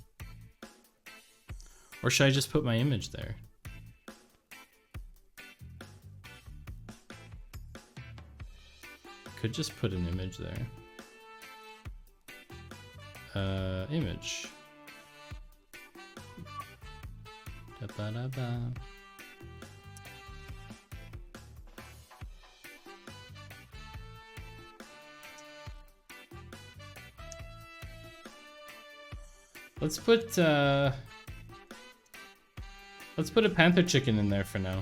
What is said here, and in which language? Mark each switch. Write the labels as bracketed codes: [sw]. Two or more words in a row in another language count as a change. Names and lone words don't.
[en] Or should I just put my image there? Could just put an image there. Image. Da-ba-da-ba. Let's put a panther chicken in there for now.